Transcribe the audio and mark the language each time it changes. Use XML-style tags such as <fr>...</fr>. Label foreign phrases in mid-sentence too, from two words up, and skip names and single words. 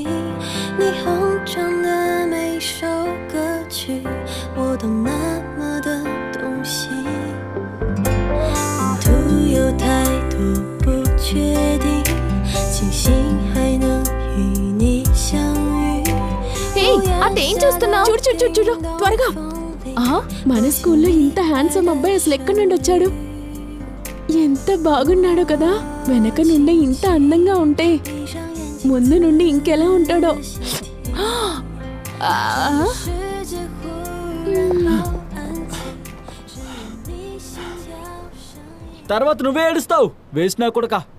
<zh>你哼唱的每首歌曲，我都那么的动心。沿途有太多不确定，庆幸还能与你相遇。</zh> <te>అదేం చూస్తున్నావు? చూడు చూడు చూడు చూడు త్వరగా. మన స్కూల్లో ఇంత హ్యాండ్సమ్ అబ్బాయి అసలు ఎక్కడి నుండి వచ్చాడు? ఎంత బాగున్నాడో కదా. వెనక నుండి ఇంత అందంగా ఉంటే ముందు నుండి ఇంకెలా ఉంటాడో. తర్వాత నువ్వే ఏడుస్తావు వేసినా కొడక.</te>